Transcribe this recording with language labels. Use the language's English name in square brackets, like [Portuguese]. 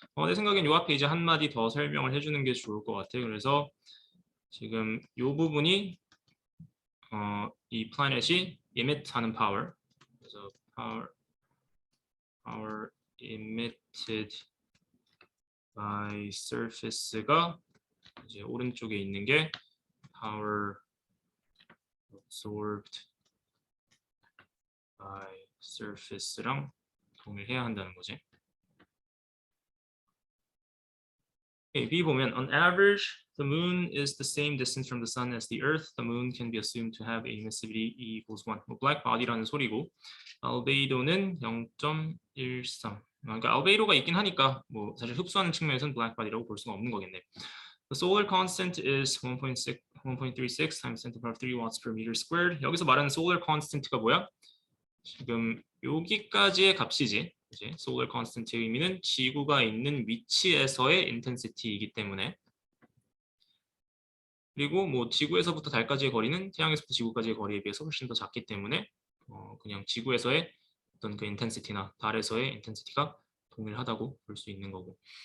[Korean] 내 생각엔 요 앞에 이제 한마디 더 설명을 해주는 게 좋을 것 같아요. 그래서 지금 요 부분이 이 플래닛이 emit하는 power 그래서 [English] power emitted by surface [Korean] 가 이제 오른쪽에 있는 게 [English] power absorbed by surface [Korean] 랑 동일해야 한다는 거지. B 보면 [English] on average the moon is the same distance from the sun as the earth. The moon can be assumed to have a emissivity E equals 1. [Korean] black body라는 소리고 알베이도는 0.13. 그러니까 알베이도가 있긴 하니까 뭐 사실 흡수하는 측면에서는 black body라고 볼 수가 없는 거겠네. [English] The solar constant is 1.36 times 10 to the power 3 watts per meter squared. [Korean] 여기서 말하는 solar constant가 뭐야? 지금 여기까지의 값이지. 그치? solar constant의 의미는 지구가 있는 위치에서의 intensity이기 때문에 그리고 뭐 지구에서부터 달까지의 거리는 태양에서부터 지구까지의 거리에 비해서 훨씬 더 작기 때문에 그냥 지구에서의 어떤 그 intensity나 달에서의 intensity가 동일하다고 볼 수 있는 거고.